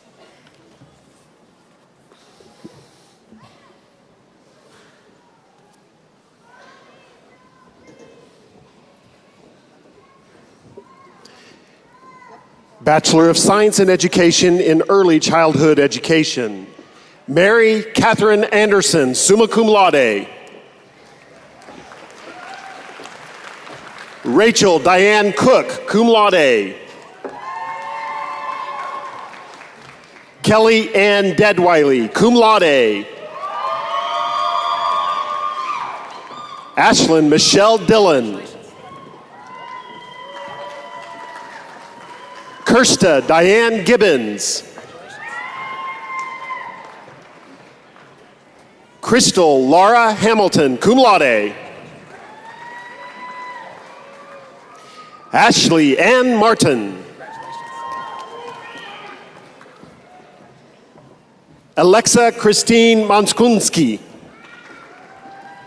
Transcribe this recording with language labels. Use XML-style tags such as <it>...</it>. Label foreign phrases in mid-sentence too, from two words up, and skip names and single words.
<en>Bachelor of Science in Education in Early Childhood Education, Mary Catherine Anderson,</en> <la>summa cum laude.</la> <en>Rachel Diane Cook,</en> <la>cum laude.</la> <en>Kelly Ann Deadwiley,</en> <la>cum laude.</la> <en>Ashlyn Michelle Dillon. Kirsta Diane Gibbons. Crystal Laura Hamilton,</en> <la>cum laude.</la> <en>Ashley Ann Martin. Alexa Christine Monskunski.</en>